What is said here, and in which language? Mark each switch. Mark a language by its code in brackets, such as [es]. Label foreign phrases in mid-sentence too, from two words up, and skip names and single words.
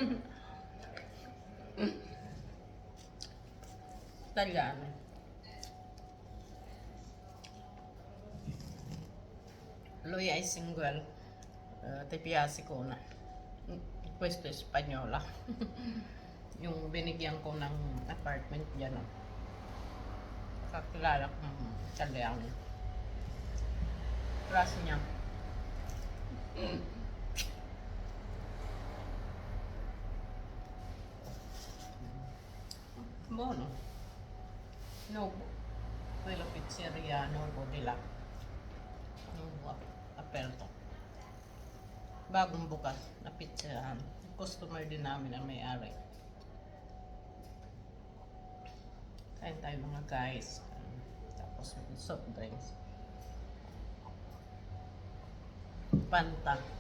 [it] Italiano. Lui è single, ti piace con. Questo è spagnola. [tl] Yung binigyan ko ng apartment dyan. Kakilala kong Italiano. Klase niya. [it] Buono. Novo. Quella pizzeria Novo di là. Novo aperto. [tl] Bagong bukas na pizzeria. Customer din namin ang may-ari. Kain tayo mga guys. Tapos [en] soft drinks. [tl] Panta.